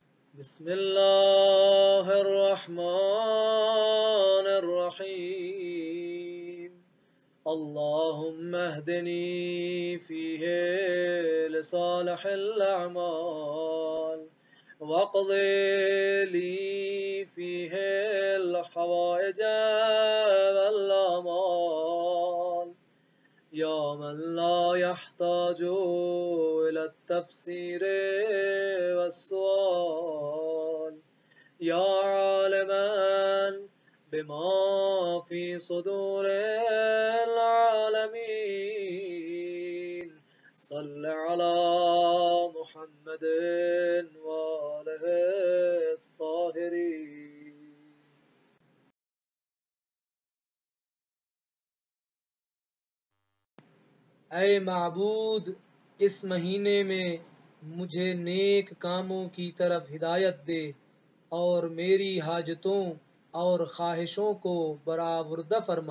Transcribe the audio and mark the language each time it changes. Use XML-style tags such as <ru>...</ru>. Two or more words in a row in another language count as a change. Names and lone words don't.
<ar>बिस्मिल्लाहिर्रहमानिर्रहीम। اللهم اهدني فيه لصالح الأعمال واقض لي فيه الحوائج والآمال يا من لا يحتاج إلى تفسير والسؤال يا عالما بما في صدور العالمين صل على محمد وآله الطاهرين.</ar> <ur>اے معبود، اس مہینے میں مجھے نیک کاموں کی طرف ہدایت دے اور میری حاجتوں اور خواہشوں کو برآورد فرما.</ur>